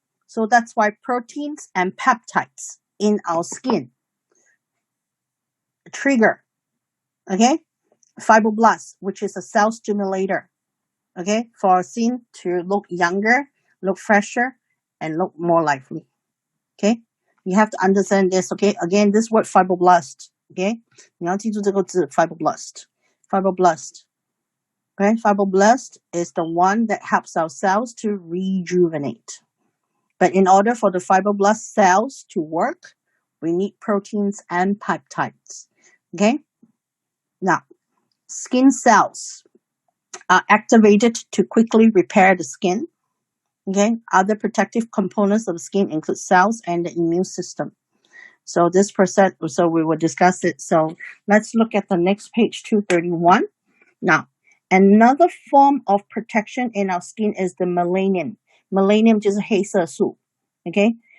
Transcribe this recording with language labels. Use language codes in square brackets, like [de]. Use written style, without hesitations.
[en] So that's why proteins and peptides in our skin trigger, okay, fibroblasts, which is a cell stimulator, okay, for our skin to look younger, look fresher, and look more lively. Okay, you have to understand this. Okay, again, this word fibroblast. [zh] Okay, 你要记住这个字 fibroblast. [en] Fibroblast. Okay, fibroblast is the one that helps our cells to rejuvenate. But in order for the fibroblast cells to work, we need proteins and peptides. Okay, now skin cells are activated to quickly repair the skin. Okay, other protective components of the skin include cells and the immune system. So this percent, so we will discuss it. So let's look at the next page, 231. Now, another form of protection in our skin is the melanin. [zh] Melanin 就是黑色素 okay?